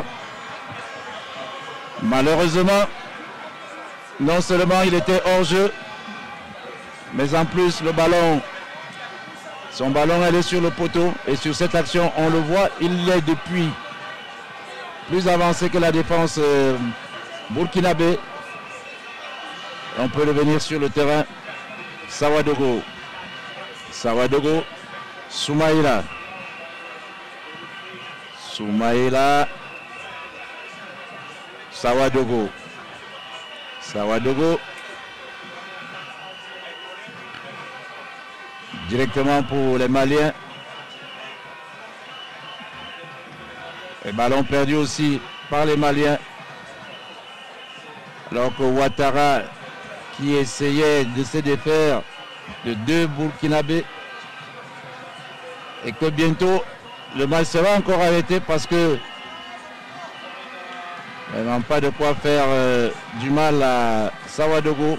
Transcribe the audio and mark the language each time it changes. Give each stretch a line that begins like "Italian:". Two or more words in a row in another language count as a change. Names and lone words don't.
French: Malheureusement, non seulement il était hors jeu, mais en plus le ballon, son ballon allait sur le poteau. Et sur cette action, on le voit, il est depuis plus avancé que la défense burkinabé. On peut revenir sur le terrain. Sawadogo. Sawadogo. Soumaïla. Soumaïla. Sawadogo. Sawadogo. Directement pour les Maliens. Et ballon perdu aussi par les Maliens. Alors que Ouattara, qui essayait de se défaire de 2 Burkinabés, et que bientôt le match sera encore arrêté parce que ils n'ont pas de quoi faire du mal à Sawadogo.